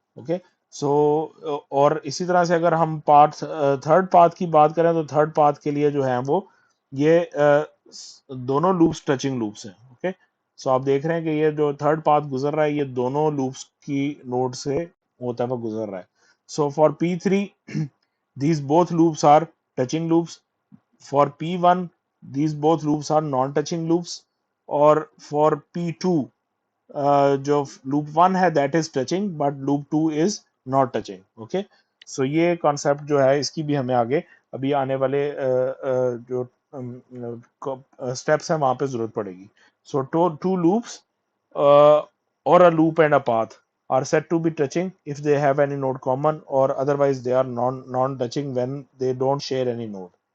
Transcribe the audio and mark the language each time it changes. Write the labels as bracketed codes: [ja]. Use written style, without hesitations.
[ur] Okay, سو اور اسی طرح سے اگر ہم تھرڈ پاتھ کی بات کریں تو تھرڈ پاتھ کے لیے جو ہے وہ یہ دونوں لوپس ٹچنگ لوپس ہیں. اوکے, سو آپ دیکھ رہے ہیں کہ یہ جو تھرڈ پاتھ گزر رہا ہے یہ دونوں لوپس کی نوڈ سے ہوتا ہوا گزر رہا ہے. [en] So for P3 these both loops are touching loops. For P1 these both loops are non touching loops, اور for P2 جو loop 1 ہے that is touching but loop 2 is not touching. [ur] Okay, سو یہ کانسیپٹ جو ہے اس کی بھی ہمیں آگے ابھی آنے والے جو اسٹیپس ہیں وہاں پہ ضرورت پڑے گی. [en] So two loops or a loop and a path are said to be touching if they have any node common, or otherwise they are non touching when they don't share any node.